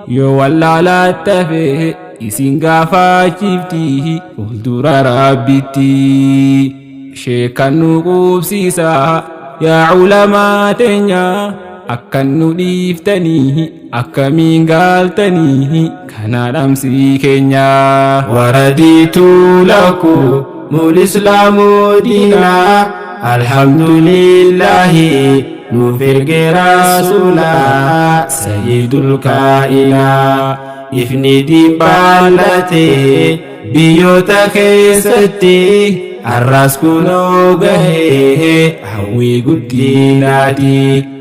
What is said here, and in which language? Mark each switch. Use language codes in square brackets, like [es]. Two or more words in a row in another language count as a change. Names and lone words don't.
[om] Yoo wallaalaatti hafe isin gaafachiifti fuuldura Rabbitti. Sheekan nu qubsiisa yaa ulamaa teenya. Akkan nu dhiiftanii akkamiin gaaltanii kana dhamsii keenya. [ar] ورضيت لكم الإسلام دينا. الحمد لله [om] nuuf erge rasuula [ar] سيد الكائنة. [om] Ifni diin baallate biyyoota keessatti arras kunoo gahee hawwii guddinaati.